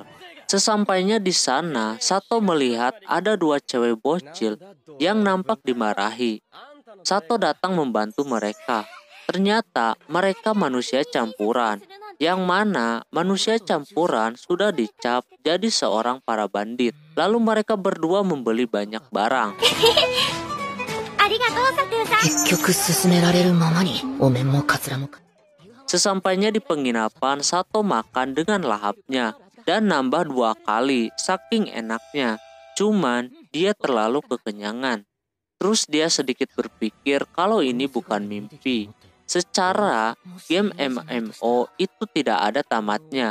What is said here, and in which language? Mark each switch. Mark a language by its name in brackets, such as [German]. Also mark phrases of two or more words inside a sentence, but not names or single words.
[Indonesian] Sesampainya di sana, Sato melihat ada 2 cewek bocil yang nampak dimarahi. Sato datang membantu mereka. Ternyata mereka manusia campuran, yang mana manusia campuran sudah dicap jadi seorang para bandit. Lalu mereka berdua membeli banyak barang. [Japanese] ありがとうサトゥーさん。結局進められるままにお面もカツラも。 [Indonesian] Sesampainya di penginapan, Sato makan dengan lahapnya dan nambah 2 kali saking enaknya. Cuman dia terlalu kekenyangan. Terus dia sedikit berpikir kalau ini bukan mimpi. Secara game MMO itu tidak ada tamatnya.